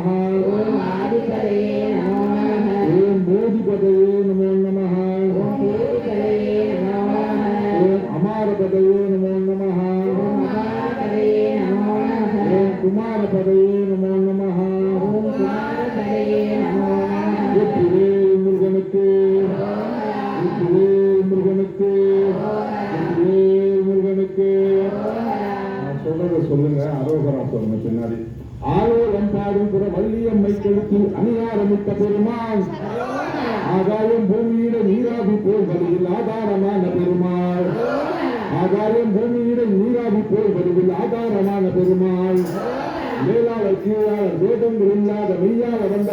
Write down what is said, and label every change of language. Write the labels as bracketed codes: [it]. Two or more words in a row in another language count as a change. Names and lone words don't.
[sa] आदिपदये नमो नमः ओम बोधिपदये नमो नमः बोधिपदये नमो नमः ओम अमारपदये नमो नमः अमारपदये नमो नमः ओम कुमारपदये नमो नमः कुमारपदये नमो नमः [ta] வெற்றிவேல் முருகனுக்கு வெற்றிவேல் முருகனுக்கு வெற்றிவேல் முருகனுக்கு நான் சொல்றத சொல்லுங்க அரோகரா சொல்லுங்க பின்னாடி ஆலோலம் பாடும் புற வள்ளியம்மை கழுத்தில் அணியாரமிட்ட பெருமாள் ஆகாயம் பூமியிட நீராவி போல் வழியில் ஆதாரமான பெருமாள் ஆகாயம் பூமியிட நீராவி போல் வழியில் ஆதாரமான பெருமாள் மேலாளர் கீழாளர் வேதங்கள் இல்லாத மெய்யால வந்த